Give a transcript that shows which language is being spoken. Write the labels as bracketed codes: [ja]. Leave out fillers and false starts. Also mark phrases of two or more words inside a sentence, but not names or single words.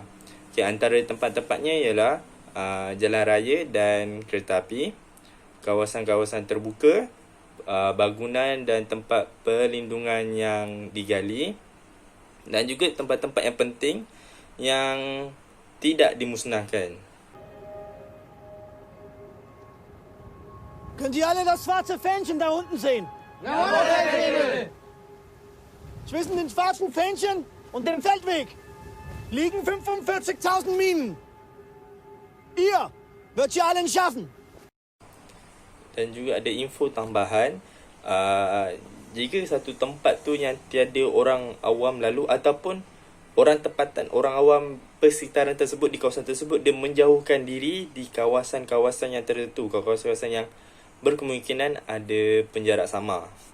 [ms] Okay, antara tempat-tempatnya ialah jalan raya dan kereta api, kawasan-kawasan terbuka, bangunan dan tempat perlindungan yang digali, dan juga tempat-tempat yang penting yang tidak dimusnahkan. [de] Können Sie alle das schwarze Fähnchen da unten sehen? Jawohl, Herr Knebel! Zwischen den schwarzen Fähnchen und dem Feldweg liegen 45.000 Minen. Ihr wird sie alle schaffen. [ms] Dan juga ada info tambahan, jika satu tempat tu yang tiada orang awam lalu ataupun orang tempatan, orang awam persekitaran tersebut di kawasan tersebut, dia menjauhkan diri di kawasan-kawasan yang tertentu, kawasan-kawasan yang berkemungkinan ada penjarak sama.